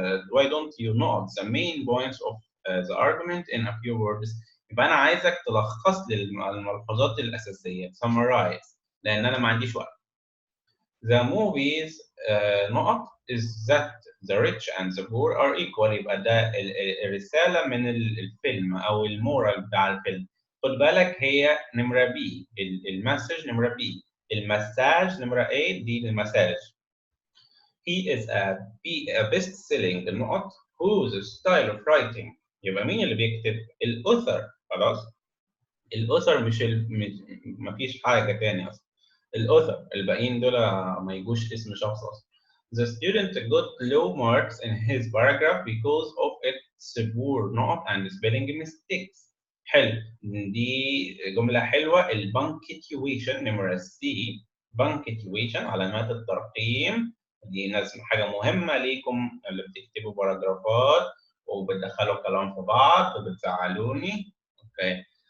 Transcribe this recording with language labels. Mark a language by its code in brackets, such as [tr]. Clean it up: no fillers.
[en] Why don't you note the main points of the argument in a few words? [ar] يبقى أنا عايزك تلخص لي الملحوظات الأساسية. [en] Summarize. [ar] لأن أنا ما عنديش وقت. [en] The movies نقط is that the rich and the poor are equal. [ar] يبقى ده الرسالة من الفيلم أو المورال بتاع الفيلم. خد بالك هي نمرة بي، المسج نمرة بي، المساج نمرة A، دي المساج. He is a best-selling نقط whose style of writing. يبقى مين اللي بيكتب؟ الأوثر. خلاص؟ الأوثر مش مفيش حاجة تاني أصلا. الأوثر، الباقيين دول ما يجوش اسم شخص أصلا. [en] The student got low marks in his paragraph because of its poor note and spelling mistakes. [ar] حلو، دي جملة حلوة. البنكتويشن نمرة سي. بنكتويشن علامات الترقيم، دي حاجة مهمة ليكم اللي بتكتبوا باراجرافات وبتدخلوا كلام في بعض وبتزعلوني. اوكي.